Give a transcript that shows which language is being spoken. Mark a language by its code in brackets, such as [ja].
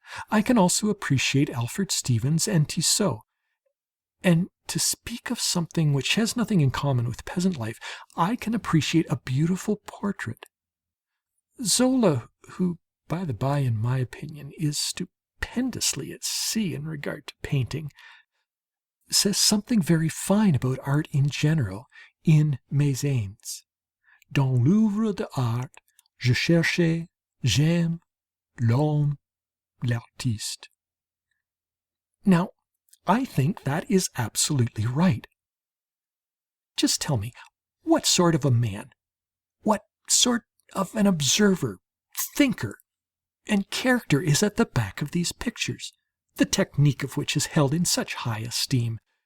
[en] I can also appreciate Alfred Stevens and Tissot. And to speak of something which has nothing in common with peasant life, I can appreciate a beautiful portrait. Zola, who, by the by, in my opinion, is stupendously at sea in regard to painting, says something very fine about art in general in Mes Haines. [fr] Dans l'œuvre d'art, je cherchais, j'aime, l'homme, l'artiste. [en] Now, I think that is absolutely right. Just tell me, what sort of a man, what sort of an observer, thinker, and character is at the back of these pictures, the technique of which is held in such high esteem?